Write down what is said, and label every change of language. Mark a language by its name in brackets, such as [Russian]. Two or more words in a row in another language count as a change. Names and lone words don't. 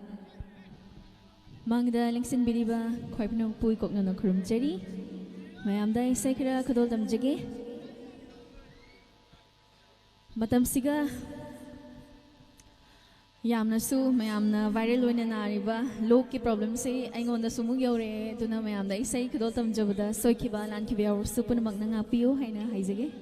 [Manipuri] Mangda lingsin biriba khoipnong pui kokno no khrum cheri. Mayamda sekra khodol damjage. Matam siga yamna su mayamna viral oina nariba lok ki problem se aingonda sumu yore tuna mayamda isai khodol tamjabda soikiba lan ki biaw supun magna ngapiyo haina haijage.